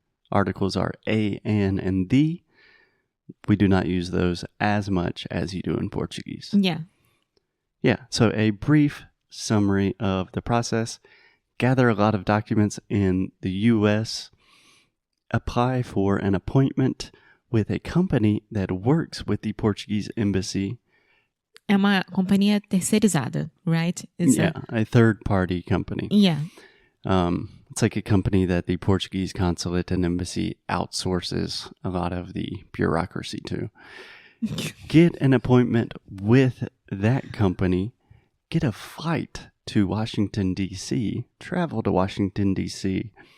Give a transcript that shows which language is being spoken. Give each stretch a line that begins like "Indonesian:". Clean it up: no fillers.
English: Articles are a, an, and the. We do not use those as much as you do in Portuguese. Yeah. Yeah, so a brief summary of the process. Gather a lot of documents in the U.S. Apply for an appointment with a company that works with the Portuguese embassy.
Portuguese: É uma companhia terceirizada, right?
English: A third-party company. Yeah. It's like a company that the Portuguese consulate and embassy outsources a lot of the bureaucracy to. Get an appointment with that company. Get a flight to Washington, D.C. Travel to Washington, D.C.